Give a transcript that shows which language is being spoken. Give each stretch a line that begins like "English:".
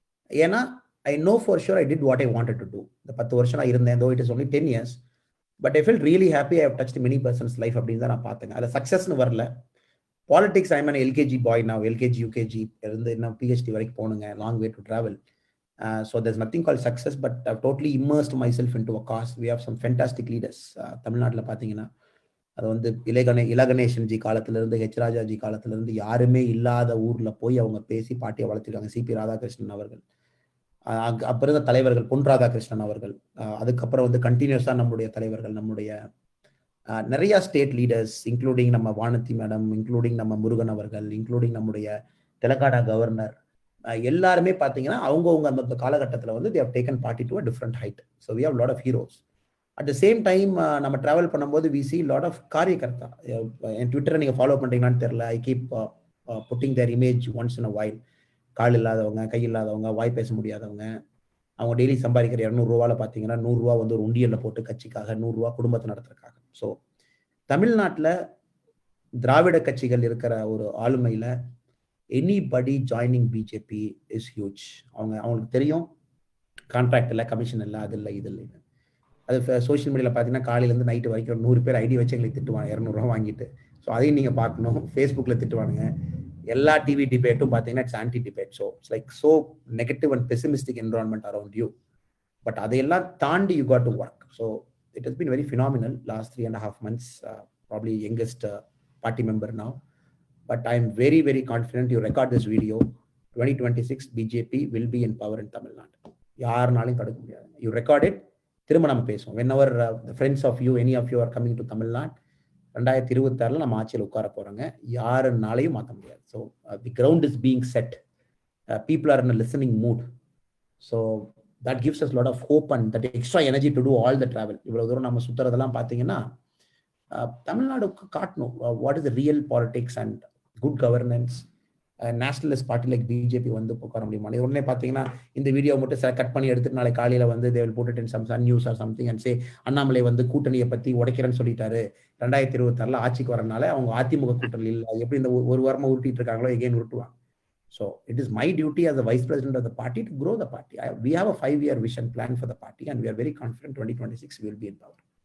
English: ஏன்னா I know for sure I did what I wanted to do.
Tamil: இந்த 10 வருஷம் நான் இருந்தேன்,
English: though it is only 10 years, but I felt really happy. I have touched many person's life அப்படின்னு தான் நான் பார்த்தேங்க.
Tamil: அது சக்சஸ்னு வரல.
English: Politics, I'm an LKG boy now, LKG, UKG, PhD வரைக்கும் போனுங்க, long way to travel. So there's nothing called success, but I've totally immersed myself into a cause. We have some fantastic leaders.
Tamil: தமிழ்நாட்டில் பார்த்தீங்கன்னா அது வந்து La Ganesan G காலத்திலிருந்து, H ராஜா G காலத்திலிருந்து யாருமே இல்லாத ஊர்ல போய் அவங்க பேசி பாட்டியை வளர்த்திருக்காங்க. சிபி ராதாகிருஷ்ணன் அவர்கள், அப்புறம் இருந்த தலைவர்கள், பொன் ராதாகிருஷ்ணன் அவர்கள், அதுக்கப்புறம் வந்து கண்டினியூஸா நம்முடைய தலைவர்கள், நம்முடைய நிறைய ஸ்டேட் லீடர்ஸ், இன்க்ளூடிங் நம்ம வானதி மேடம், இன்க்ளூடிங் நம்ம முருகன் அவர்கள், இன்க்ளூடிங் நம்முடைய தெலங்கானா கவர்னர், எல்லாருமே பார்த்தீங்கன்னா அவங்கவுங்க அந்த காலகட்டத்தில் வந்து
English: they have taken party to a different height. So we have a lot of heroes. At the same time நம்ம travel பண்ணும்போது we see lot of காரியகர்த்தா.
Tamil: என் ட்விட்டரை நீங்கள் ஃபாலோ பண்ணுறீங்களான்னு தெரியல,
English: I keep putting their image once in a while.
Tamil: கால் இல்லாதவங்க, கை இல்லாதவங்க, வாய் பேச முடியாதவங்க, அவங்க daily சம்பாதிக்கிற 200 ரூபாவில் பார்த்தீங்கன்னா 100 ரூபா வந்து ஒரு உண்டியலில் போட்டு கட்சிக்காக, 100 ரூபா குடும்பத்தை நடத்துறதுக்காக. ஸோ தமிழ்நாட்டில் திராவிட கட்சிகள் இருக்கிற ஒரு ஆளுமையில் anybody joining BJP is huge. அவங்களுக்கு தெரியும் கான்ட்ராக்ட் இல்லை, கமிஷன் இல்லை, அது இல்லை, இது இல்லைன்னு. அது சோஷியல் மீடியாவில் பார்த்தீங்கன்னா காலையிலேருந்து நைட்டு வரைக்கும் 100 பேர் ஐடி வச்சு எங்களுக்கு திட்டுவாங்க 200 ரூபா வாங்கிட்டு. ஸோ அதையும் நீங்கள் பார்க்கணும். ஃபேஸ்புக்கில் திட்டுவானுங்க.
English: எல்லா டிவி டிபேட்டும் பார்த்தீங்கன்னா it's anti debate. So it's like so negative and pessimistic environment around you. But அதையெல்லாம் தாண்டி you got to work. So it has been very phenomenal last 3.5 months. Probably youngest party member now, but I am very, very confident. You record this video, 2026 BJP will be in power in Tamil Nadu.
Tamil: யாருனாலும் தடுக்க முடியாது.
English: You record it,
Tamil: திரும்ப நம்ம பேசுவோம்.
English: Whenever the friends of you, any of you are coming to Tamil Nadu, 2026
Tamil: நம்ம ஆட்சியில் உட்கார போறாங்க. யாருனாலையும் மாற்ற முடியாது.
English: So the ground is being set. People are in a listening mood. So that gives us a lot of hope and that extra energy to do all the travel.
Tamil: இவ்வளவு தூரம் நம்ம சுத்துறதெல்லாம் பார்த்தீங்கன்னா தமிழ்நாடுக்கு காட்டணும்
English: what is the real politics and good governance.
Tamil: Nationalist party like BJP வந்து உட்கார முடியுமா? உடனே பார்த்தீங்கன்னா இந்த வீடியோ மட்டும் கட் பண்ணி எடுத்துட்டு நாளை காலையில வந்து
English: they will put it in some sun news or something and say
Tamil: Annamalai வந்து கூட்டணியை பத்தி உடைக்கிறேன்னு சொல்லிட்டாரு, 2026 ஆட்சிக்கு வரனால அவங்க அதிமுக கூட்டணி இல்லை, எப்படி இந்த ஒரு வாரமா உருட்டிட்டு இருக்காங்களோ again உருட்டுவாங்க.
English: So it is my duty as the vice president of the party to grow the party. We have a 5-year vision plan for the party, and we are very confident 2026 we will be in power.